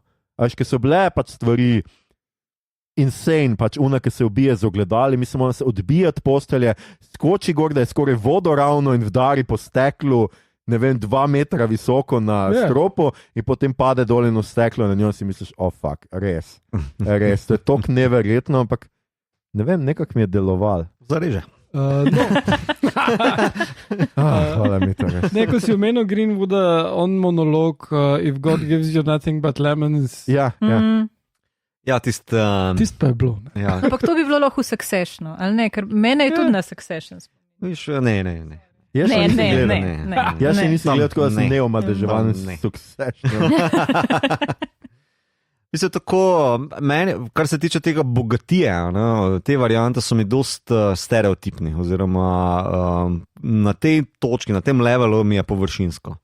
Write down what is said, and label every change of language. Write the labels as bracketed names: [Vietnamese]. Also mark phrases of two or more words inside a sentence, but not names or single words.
[Slovenian] Ker so bile pač stvari insane, pač una, ki se ubije z ogledali, mislim, ona se odbijati postelje, skoči gor, da je skoraj vodoravno in vdari po steklu, ne vem, 2 metra visoko na stropu in potem pade dol in v steklo na njo si misliš, fuck, res, to je tok neverjetno, ampak ne vem, nekako mi je deloval. Zareže. Hvala mi to res. Neko si omenil Greenwooda, on monolog, [English] if God gives you nothing but lemons. [Slovenian] Ja. Ja, tist pa je bilo. Ja. Ampak to bi bilo lahko v Successionu, ali ne? Ker mene je tudi na Succession. Viš, ne. Jaz še nisem gledal. Ne. Jaz še nisem gledal, tako da sem neomadeževan s Successionom. Mislim, tako, kar se tiče tega bogatija, te variante so mi dost stereotipni, oziroma na tej točki, na tem levelu mi je površinsko.